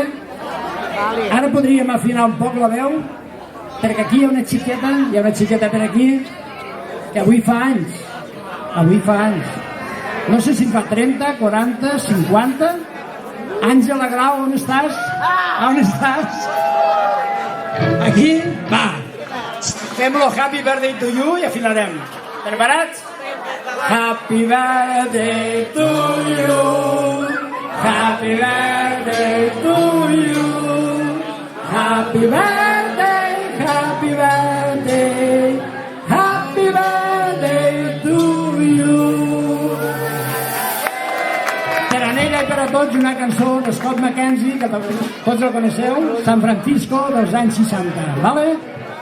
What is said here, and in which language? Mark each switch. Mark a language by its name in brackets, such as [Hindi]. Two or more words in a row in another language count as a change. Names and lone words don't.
[Catalan] Ara podríem afinar un poc la veu, perquè aquí hi ha una xiqueta per aquí, que avui fa anys. No sé si en fa 30, 40, 50. Àngela Grau, on estàs? On estàs? Aquí? Va. Fem-lo [English] Happy Birthday to you [Catalan] i afinarem. [English] Preparats? Happy birthday to you. Happy birthday to you. Happy birthday, happy birthday. Happy birthday to you. [Catalan] Per a ella i per a tots una cançó de Scott McKenzie, que tots la coneixeu, San Francisco dels anys 60, vale?